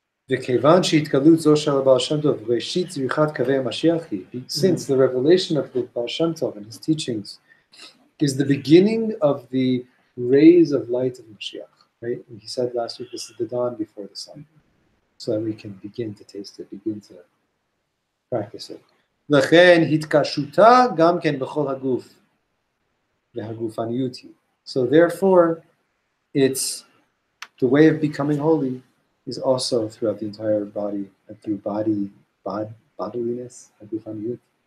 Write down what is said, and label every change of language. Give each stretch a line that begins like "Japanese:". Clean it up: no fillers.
Hebrew: וכיוון שהתגלות זו של הבעל שם טוב, ראשית זריחת קווי המשיח היא,
English: since the revelation of the Baal Shem Tov and his teachings is the beginning of the rays of light of Mashiach, right? And he said last week, this is the dawn before the sun, so that we can begin to taste it, begin to practice it.
Hebrew: לכן התקשותה גם כן בכל הגוף, והגופניות היא.
English: So therefore, it's the way of becoming holy is also throughout the entire body and through bodyliness, הגופניות.